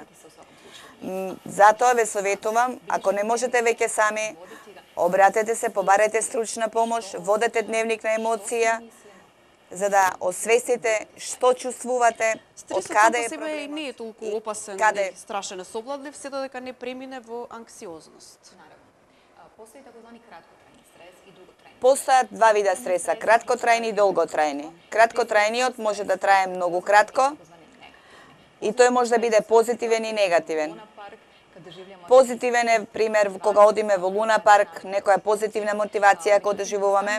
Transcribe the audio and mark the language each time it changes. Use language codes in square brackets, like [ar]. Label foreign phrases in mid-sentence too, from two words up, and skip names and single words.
[mk] Затоа ве советувам, ако не можете веќе сами, обратете се, побарете стручна помош, водете дневник на емоција, за да освестите што чувствувате, од каде е проблемот. Стресот не е толку опасен и страшен совладлив, се додека не премине во анксиозност. Постои [sr] takozvani kratkotrajni stres [mk] и [sr] dugotrajni. [mk] Постојат два вида стреса, краткотрајни и долготрајни. Краткотрајниот може да трае многу кратко и тој може да биде позитивен и негативен. Позитивен е пример кога одиме во Луна парк, некоја позитивна мотивација кога доживуваме.